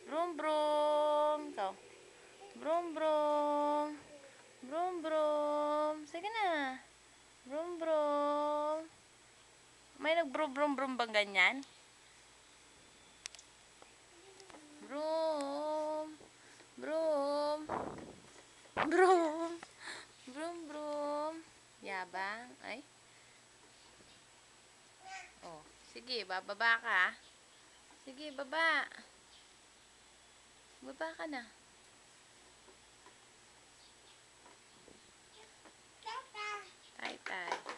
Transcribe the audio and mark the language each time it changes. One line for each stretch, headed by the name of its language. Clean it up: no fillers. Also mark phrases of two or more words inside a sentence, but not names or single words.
Filipino: Brum, brum. Ikaw. Brum, brum. Brum, brum. Sige na. Brum, brum. May nag-brum, brum, brum bang ganyan? Brum. Brum. Brum. Brum, brum. Yabang. Ay. Oh. Sige, bababa ka. Sige, baba. Baba ka na. Tay, tay.